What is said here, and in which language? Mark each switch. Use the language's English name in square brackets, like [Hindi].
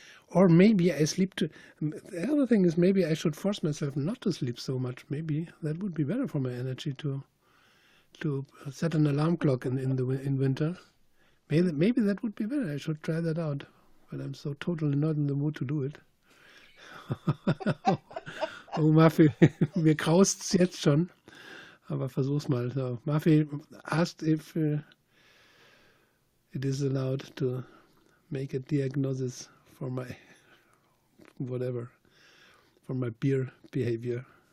[English] Or maybe I sleep too. The other thing is, maybe I should force myself not to sleep so much. Maybe that would be better for my energy to set an alarm clock in winter. Maybe that would be better. I should try that out. But I'm so totally not in the mood to do it. [German] Oh, Muffy, mir graust's jetzt schon. Aber versuch's mal. [English] So, Muffy asked if it is allowed to make a diagnosis for my whatever, for my beer behavior.